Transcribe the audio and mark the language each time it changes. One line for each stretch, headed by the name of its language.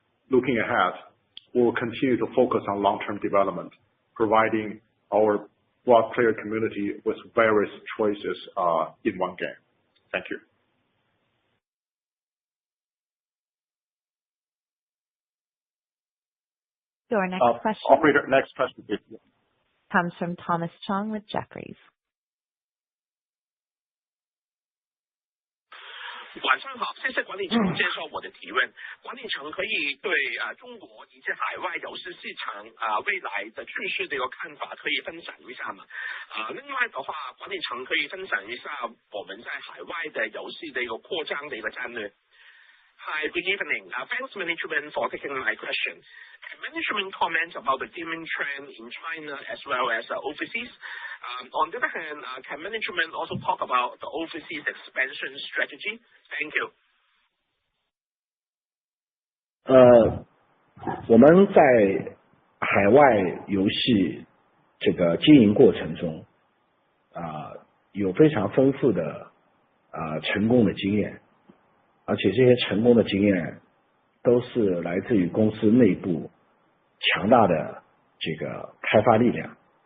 English: Looking ahead, we will continue to focus on long-term development, providing our broad player community with various choices in one game. Thank you. Your next question. Operator, next question, please. Comes from Thomas Chong with Jefferies.
Chinese: 晚上好，谢谢管理层接受我的提问。管理层可以对中国以及海外游戏市场未来的趋势的一个看法可以分享一下吗？另外的话，管理层可以分享一下我们在海外的游戏的一个扩张的一个战略。
English: Hi, good evening. Thanks management for taking my question. Can management comment about the gaming trend in China as well as overseas? On the other hand, can management also talk about the overseas expansion strategy? Thank you.
Chinese: 我们在海外游戏这个经营过程中，有非常丰富的成功的经验，而且这些成功的经验都是来自于公司内部强大的这个开发力量。